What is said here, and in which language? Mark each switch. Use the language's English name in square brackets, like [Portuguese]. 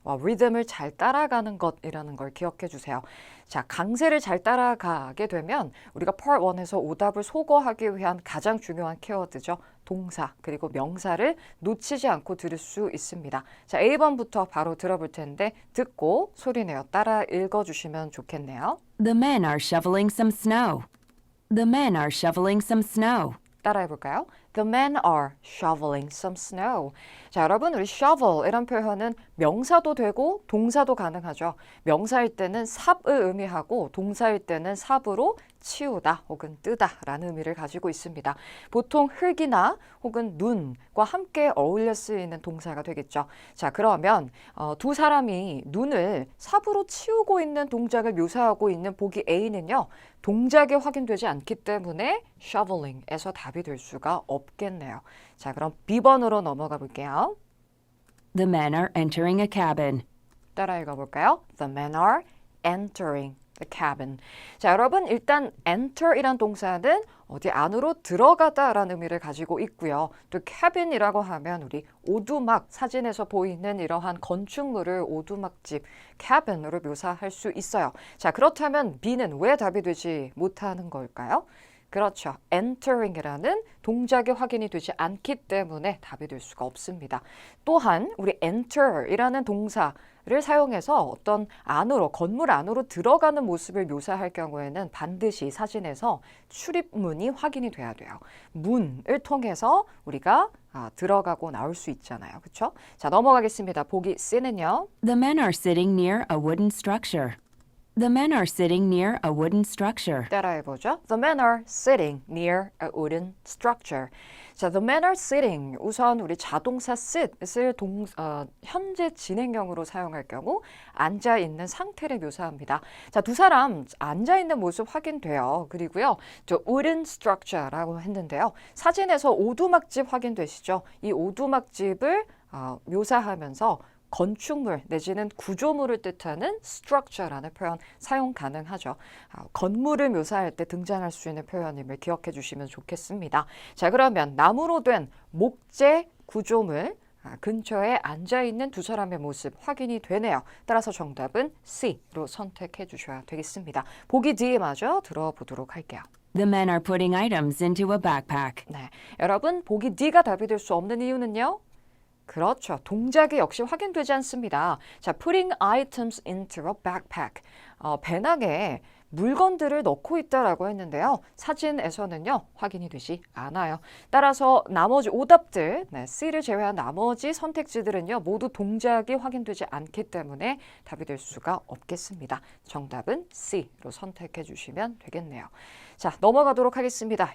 [Korean] 리듬을 잘 따라가는 것이라는 걸 기억해 주세요. 자, 강세를 잘 따라가게 되면 우리가 Part 1에서 오답을 소거하기 위한 가장 중요한 키워드죠. 동사 그리고 명사를 놓치지 않고 들을 수 있습니다. 자, A번부터 바로 들어볼 텐데 듣고 소리내어 따라 읽어주시면 좋겠네요. [English] The men are shoveling some snow. The men are shoveling some snow. [Korean] 따라해볼까요? [English] The men are shoveling some snow. [Korean] 자, 여러분 우리 shovel 이런 표현은 명사도 되고 동사도 가능하죠. 명사일 때는 삽을 의미하고 동사일 때는 삽으로 치우다 혹은 뜨다 라는 의미를 가지고 있습니다. 보통 흙이나 혹은 눈과 함께 어울려 쓰이는 동사가 되겠죠. 자, 그러면 두 사람이 눈을 삽으로 치우고 있는 동작을 묘사하고 있는 보기 A는요. 동작이 확인되지 않기 때문에 shoveling에서 답이 될 수가 없겠네요. 자, 그럼 B번으로 넘어가 볼게요. [English] The men are entering a cabin. [Korean] 따라 읽어볼까요? [English] The men are entering the cabin. [Korean] 자, 여러분 일단 enter이란 동사는 어디 안으로 들어가다라는 의미를 가지고 있고요. 또 cabin이라고 하면 우리 오두막 사진에서 보이는 이러한 건축물을 오두막집 cabin으로 묘사할 수 있어요. 자, 그렇다면 B는 왜 답이 되지 못하는 걸까요? 그렇죠. entering이라는 동작이 확인이 되지 않기 때문에 답이 될 수가 없습니다. 또한 우리 enter이라는 동사를 사용해서 어떤 안으로 건물 안으로 들어가는 모습을 묘사할 경우에는 반드시 사진에서 출입문이 확인이 돼야 돼요. 문을 통해서 우리가 들어가고 나올 수 있잖아요. 그렇죠? 자, 넘어가겠습니다. 보기 C는요. [English] The men are sitting near a wooden structure. The men are sitting near a wooden structure. [Korean] 따라해보죠. [English] The men are sitting near a wooden structure. 자, the men are sitting. [Korean] 우선 우리 자동사 sit을 현재 진행형으로 사용할 경우 앉아있는 상태를 묘사합니다. 자, 두 사람 앉아있는 모습 확인돼요. 그리고요, 저 wooden structure라고 했는데요. 사진에서 오두막집 확인되시죠? 이 오두막집을 묘사하면서 건축물 내지는 구조물을 뜻하는 structure라는 표현 사용 가능하죠. 건물을 묘사할 때 등장할 수 있는 표현임을 기억해 주시면 좋겠습니다. 자, 그러면 나무로 된 목재 구조물 근처에 앉아있는 두 사람의 모습 확인이 되네요. 따라서 정답은 C로 선택해 주셔야 되겠습니다. 보기 D 마저 들어보도록 할게요. [English] The men are putting items into a backpack. [Korean] 네, 여러분 보기 D가 답이 될 수 없는 이유는요? 그렇죠. 동작이 역시 확인되지 않습니다. [English] 자, putting items into a backpack. [Korean] 배낭에 물건들을 넣고 있다라고 했는데요. 사진에서는요, 확인이 되지 않아요. 따라서 나머지 오답들, C를 제외한 나머지 선택지들은요, 모두 동작이 확인되지 않기 때문에 답이 될 수가 없겠습니다. 정답은 C로 선택해 주시면 되겠네요. 자, 넘어가도록 하겠습니다.